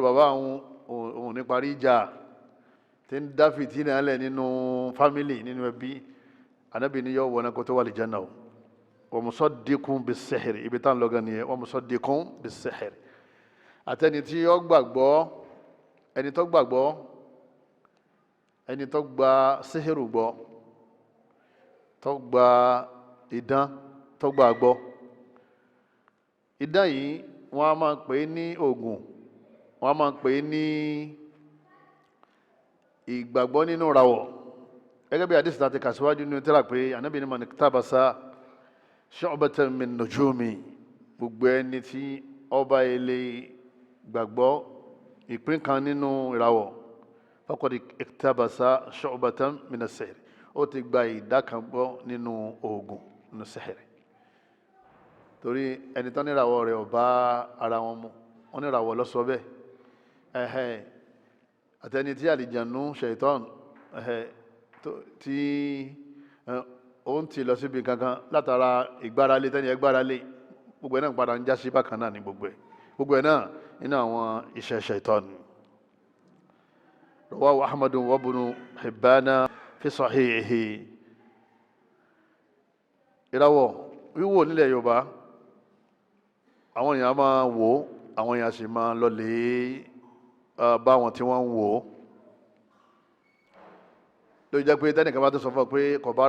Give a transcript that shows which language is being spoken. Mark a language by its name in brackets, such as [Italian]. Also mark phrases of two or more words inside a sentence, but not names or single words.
[Yoruba] bàbá àwọn òun ní parí ìjà tí ń dá fìtínà lẹ̀ nínú fámìlì nínú ẹbí anábì ní yóò wọná kó tó wà lìjánà o [Arabic] ومصدق بالسحر [Yoruba] ibi tá ń lọ́gán nìyẹn [Arabic] ومصدق بالسحر [Yoruba] àtẹni tí ó gbàgbọ́ ẹni tó gbàgbọ́ ẹni tó gba síhìrù gbọ́ tó gba idán tó gbàgbọ́ idán yìí wọ́n á máa pè é ní oògùn wọ́n á máa pè é ní ìgbàgbọ́ nínú ìràwọ̀ gẹ́gẹ́ bí àdìsí láti kà síwájú nínú tírà pé ànábì ní [Arabic] من اقتبس شعبة من النجوم [Yoruba] gbogbo ẹni tí ọba ilé gbàgbọ́ ìpín kan nínú ìràwọ̀ [Arabic] فقد اقتبس شعبة من السحر [Yoruba] ó ti gba ìdá kan gbọ́ nínú oògùn nínú sihiri torí ẹni tán níràwọ̀ rẹ̀ ò bá ara wọn mu wọn níràwọ̀ lọ́sọ bẹ́ẹ̀ àtẹni tí àlìjànú ṣaitan tí ó ń tì lọ síbi kankan látara ìgbáralé tẹ́ni ẹgbáralé gbogbo ẹ̀ náà padà ń já sí bákan náà ní gbogbo ẹ̀ náà nínú àwọn iṣẹ́ ṣaitan. [Arabic] رواه أحمد وابن حبان في صحيحه. ìràwọ̀ wíwò nílẹ̀ yorùbá àwọn èèyàn máa wò ó àwọn èèyàn sì máa lọlé bá wọn tí wọ́n ń wò ó ló jẹ́ pé tẹ́nìkan bá tó sọ fún ọ pé kò bá